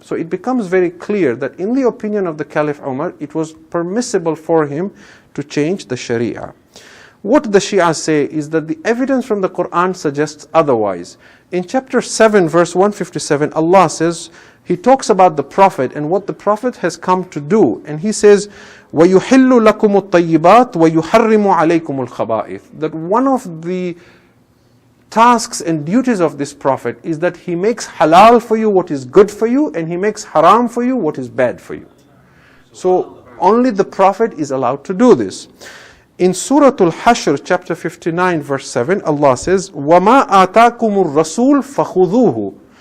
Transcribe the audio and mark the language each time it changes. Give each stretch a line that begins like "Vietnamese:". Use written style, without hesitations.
English: So it becomes very clear that in the opinion of the Caliph Umar, it was permissible for him to change the Sharia. What the Shia say is that the evidence from the Quran suggests otherwise. In chapter 7, verse 157, Allah says, He talks about the Prophet and what the Prophet has come to do. And He says,
Arabic: وَيُحِلُّ لَكُمُ الطَّيِّبَاتِ وَيُحَرِّمُ عَلَيْكُمُ الْخَبَائِثِ.
English: That one of the tasks and duties of this Prophet is that he makes halal for you what is good for you, and he makes haram for you what is bad for you. So only the Prophet is allowed to do this. In Surah Al-Hashr, chapter 59, verse 7, Allah says,
Arabic: وَمَا آتَاكُمُ الرَّسُولُ فَخُذُوهُ.